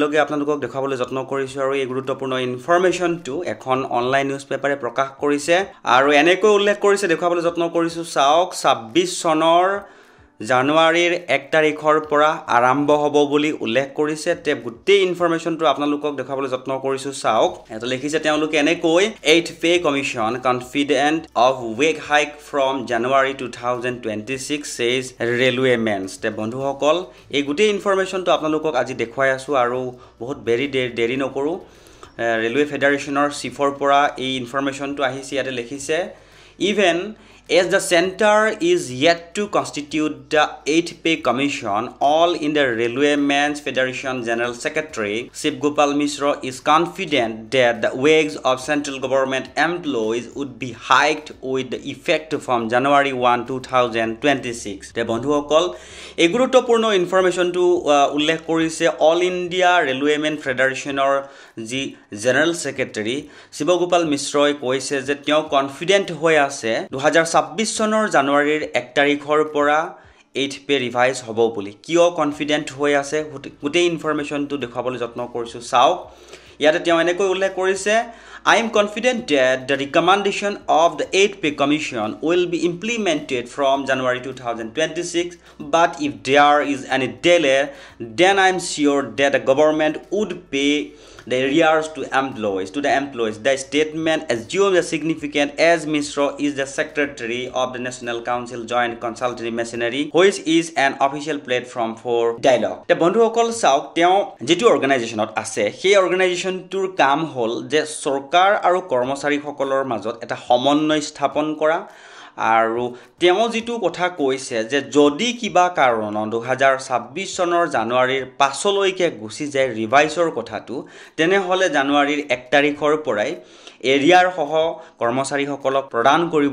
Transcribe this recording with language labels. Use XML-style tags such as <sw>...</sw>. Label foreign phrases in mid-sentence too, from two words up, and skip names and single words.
<as>লগে আপোনালোকক দেখাবলৈ যত্ন কৰিছো আৰু এই গুৰুত্বপূৰ্ণ ইনফৰমেশনটো এখন</as> <en>online news paperে</en> <as>প্ৰকাশ কৰিছে আৰু এনেকৈ উল্লেখ কৰিছে দেখাবলৈ যত্ন কৰিছো চাওক 26 চনৰ জানুৱাৰীৰ 1 তাৰিখৰ পৰা আৰম্ভ হ'ব বুলি উল্লেখ কৰিছে তে গুটেই ইনফৰমেশনটো আপোনালোকক দেখাবলৈ যত্ন কৰিছো চাওক এটা লিখিছে তেওঁলোকে এনেকৈ 8</as> <en>pay commission confident of wage hike from January</en> <as>2026</as> <en>says railway mens</en> <as>তে বন্ধুসকল এই গুটেই ইনফৰমেশনটো আপোনালোকক আজি দেখুৱাই আছো আৰু বহুত দেৰি নকৰো ৰেলৱে ফেডাৰেশনৰ চিফৰ পৰা এই ইনফৰমেশনটো আহিছে ইয়াতে লিখিছে</as> <en>even as the center is yet to constitute the 8 pay commission, all in the Railwaymen's Federation General Secretary Shiv Gopal Mishra is confident that the wages of central government employees would be hiked with the effect from January 1, 2026.</en> <as>The বন্ধুসকল এই গুৰুত্বপূৰ্ণ ইনফৰমেশনটো উল্লেখ কৰিছে অল ইণ্ডিয়া ৰেলৱেমেন ফেডাৰেশনৰ যি</as> <en>general secretary</en> <as>শিৱ গোপাল মিশ্ৰই কৈছে যে তেওঁ কনফিডেন্ট হৈ আছে 2026 চনৰ জানুৱাৰীৰ 1 তাৰিখৰ পৰা 8 পে ৰিভাইজ হ'ব বুলি কিয় কনফিডেন্ট হৈ আছে গুটেই ইনফৰমেশনটো দেখাবলৈ যত্ন কৰিছো চাওক ইয়াতে তেওঁ এনেকৈ উল্লেখ কৰিছে</as> <en>I am confident that the recommendation of the 8 pay commission will be implemented from January 2026 but if there is any delay then I am sure that the government would pay the arrears to the employees. The statement assumes a significant as Mishra is the secretary of the National Council Joint Consultative Machinery, which is an official platform for dialogue.</en> <as>The বন্ধুসকল চাওক তেওঁ যেটো অৰ্গানাইজেশনত আছে সেই অৰ্গানাইজেশনটোৰ কাম হল যে সৰকাৰ আৰু কৰ্মচাৰীসকলৰ মাজত এটা সমন্বয় স্থাপন কৰা আৰু তেওঁ যেটো কথা কৈছে যে যদি কিবা কাৰণ 2026 চনৰ জানুৱাৰীৰ পাছলৈকে গুছি যায় ৰিভাইজৰ কথাটো তেনে হলে জানুৱাৰীৰ 1 তাৰিখৰ পৰাই এৰিয়াৰ সহ কৰ্মচাৰীসকলক প্ৰদান কৰিব</as>